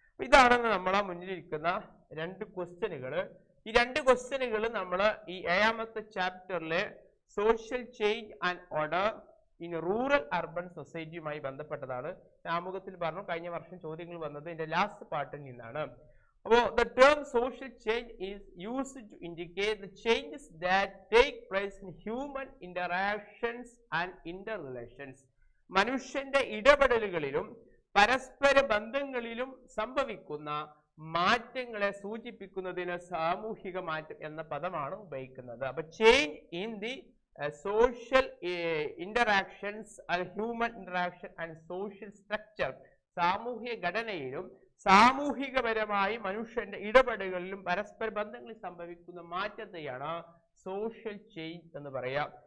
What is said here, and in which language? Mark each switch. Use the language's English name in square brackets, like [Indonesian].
[Malayalam] ഇതാണ് നമ്മളെ മുന്നിലിരിക്കുന്ന 2 ക്വസ്റ്റ്യനുകൾ. ഈ 2 ക്വസ്റ്റ്യനുകൾ നമ്മൾ ഈ 7ാമത്തെ ചാപ്റ്ററിലെ social change and order in rural urban സൊസൈറ്റിയുമായി ബന്ധപ്പെട്ടതാണ്. ആമുഖത്തിൽ പറഞ്ഞു കഴിഞ്ഞ വർഷം ചോദ്യങ്ങൾ വന്നത് ഇതിന്റെ ലാസ്റ്റ് പാർട്ടിൽ നിന്നാണ്. അപ്പോൾ [English] the term social change is used to indicate the changes that take place in human interactions and interrelations. [Malayalam] മനുഷ്യന്റെ ഇടപെടലുകളിലും പരസ്പര ബന്ധങ്ങളിലും സംഭവിക്കുന്ന മാറ്റങ്ങളെ സൂചിപ്പിക്കുന്നതിന് സാമൂഹിക മാറ്റം എന്ന പദമാണ് ഉപയോഗിക്കുന്നത്. അപ്പൊ [English] change in the social interactions and human interaction and social structure, [Malayalam] സാമൂഹിക ഘടനയിലും സാമൂഹികപരമായി മനുഷ്യന്റെ ഇടപെടലുകളിലും പരസ്പര ബന്ധങ്ങളിൽ സംഭവിക്കുന്ന മാറ്റത്തെയാണ് സോഷ്യൽ ചേഞ്ച് എന്ന് പറയാം.